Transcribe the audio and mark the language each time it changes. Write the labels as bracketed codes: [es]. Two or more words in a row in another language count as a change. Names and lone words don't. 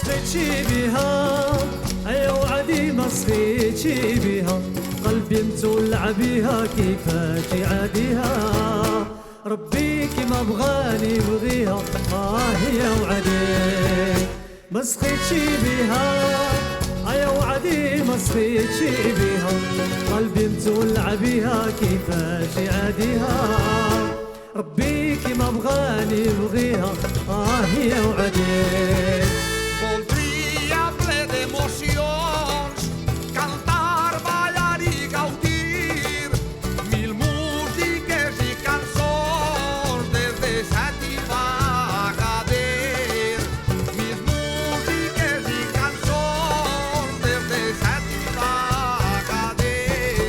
[ar] واستجيبها أيوة وعدي مصفيتي بها قلبي متولع بها كيفاش عاديها ربي كيما بغاني بغيها يا وعدي ما سخيتشي بها يا وعدي ما سخيتشي بها قلبي متولع بها كيفاش عاديها ربي كيما بغاني بغيها يا وعدي [ca] Voldria ple d'emocions cantar, ballar i gaudir mil músiques i cançons des de Set i Bagader. Mil músiques i cançons des de Set i Bagader.